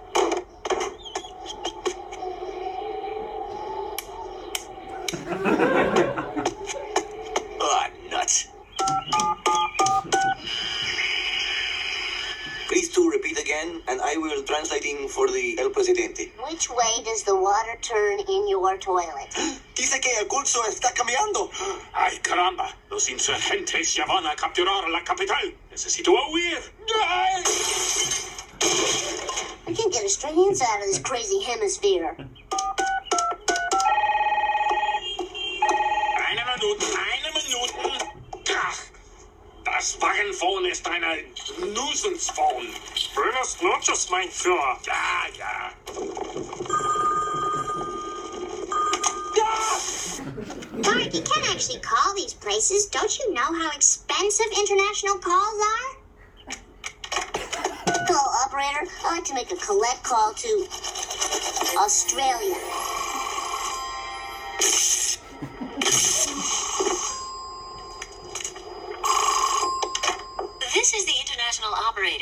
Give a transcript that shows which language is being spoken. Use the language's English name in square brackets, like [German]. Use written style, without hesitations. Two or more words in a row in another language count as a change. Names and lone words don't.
[English] Nuts. Please to repeat again, and I will translating for the El Presidente. Which way does the water turn in your toilet? [Spanish] Dice que el curso está cambiando. ¡Ay, caramba! Los insurgentes ya van a capturar la capital. Necesito huir. ¡Ay! [English] I can't get a straight answer out of this crazy hemisphere. [German] Eine Minute. Ach, das Wagenphone ist eine Nuisance-Phone. [Spanish] Buenas noches, [German] mein Führer. Ja. [English] Bart, you can't actually call these places. Don't you know how expensive international calls are? Hello, operator. I'd like to make a collect call to Australia. This is the international operator.